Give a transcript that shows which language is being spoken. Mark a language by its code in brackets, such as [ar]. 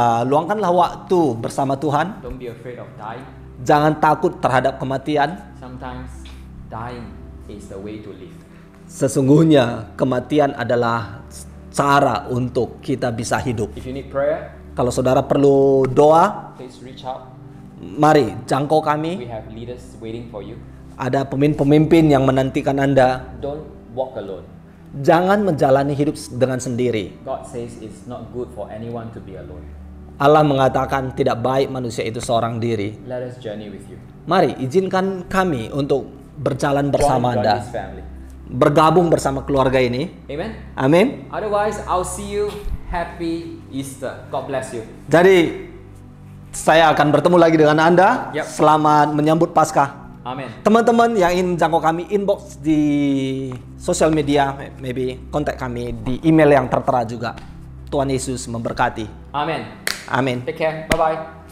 [id] Luangkanlah waktu bersama Tuhan. [en] Don't be afraid of dying. [id] Jangan takut terhadap kematian. [en] Sometimes dying is the way to live. [id] Sesungguhnya kematian adalah cara untuk kita bisa hidup. [en] If you need prayer, [id] Kalau saudara perlu doa, [en] please reach out. [id] mari jangkau [en] We [id] kami. [en] have leaders waiting for you. [id] Ada pemimpin-pemimpin yang menantikan Anda. [en] Don't walk alone. [id] Jangan menjalani hidup dengan sendiri. [en] God says it's not good for anyone to be alone. [id] Allah mengatakan tidak baik manusia itu seorang diri. [en] Let us journey with you. [id] Mari izinkan kami untuk berjalan bersama [en] Join [id] Anda. [en] this family. [id] Bergabung bersama keluarga ini. [en] Amen. [id] Amin. [en] Otherwise, I'll see you. Happy Easter. God bless you. [id] Jadi Saya akan bertemu lagi dengan Anda. Yap. Selamat menyambut Paskah. Amin. Teman-teman yang ingin jangkau kami, inbox di sosial media, maybe kontak kami di email yang tertera juga. Tuhan Yesus memberkati. Amin. Amin. [en] Take care. Bye-bye.